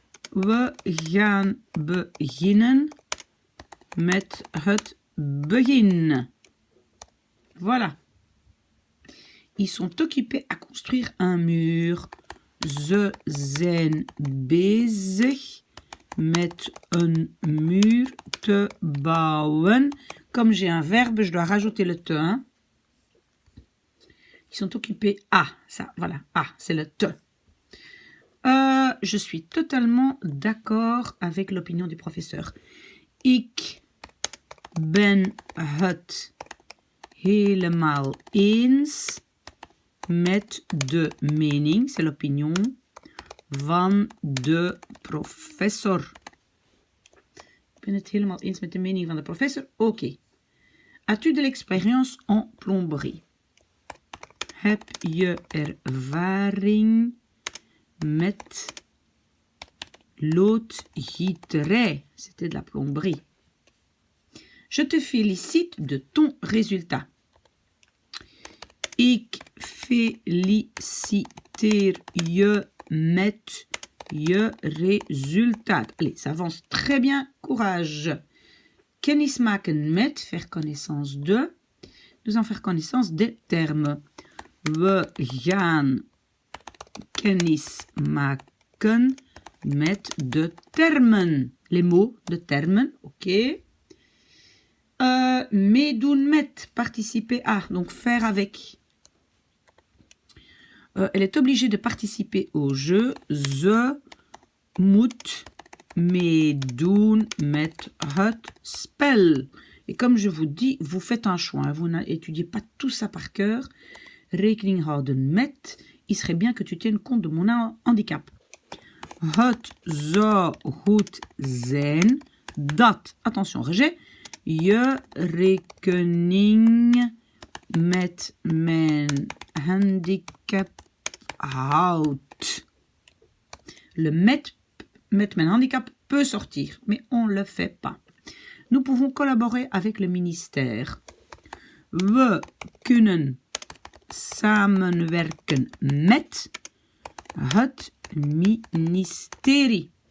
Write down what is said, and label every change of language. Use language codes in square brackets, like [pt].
[nl] We gaan beginnen met het begin. [fr] Voilà. Ils sont occupés à construire un mur. [nl] Ze zijn bezig met een muur te bouwen. [fr] Comme j'ai un verbe, je dois rajouter le te. Hein. Ils sont occupés à. Ça, voilà. À, c'est le te. Je suis totalement d'accord avec l'opinion du professeur. [nl] Ik ben het helemaal eens met de mening, [fr] c'est l'opinion, [nl] van de professor. Ik ben het helemaal eens met de mening van de professor. Oké. [fr] As-tu de l'expérience en plomberie? [nl] Heb je ervaring met loodgieterij? [fr] C'était de la plomberie. Je te félicite de ton résultat. [nl] Ik feliciteer je met je resultaat. [fr] Allez, ça avance très bien. Courage. [nl] Kennis maken met, [fr] faire connaissance de. Nous allons faire connaissance des termes. [nl] We gaan kennis maken met de termen. [fr] Les mots de termen, ok. [nl] Meedoen met, [fr] participer à, donc faire avec. Elle est obligée de participer au jeu. [nl] Ze moet meedoen met het spel. [fr] Et comme je vous dis, vous faites un choix. Vous n'étudiez pas tout ça par cœur. [nl] Rekening houden met. [fr] Il serait bien que tu tiennes compte de mon handicap. [nl] Het zou goed zijn dat, [fr] attention, rejet, [nl] je rekening met mijn handicap houdt. [fr] Le [nl] met mijn handicap [fr] peut sortir, mais on ne le fait pas. Nous pouvons collaborer avec le ministère. [nl] We kunnen samenwerken met het ministerie.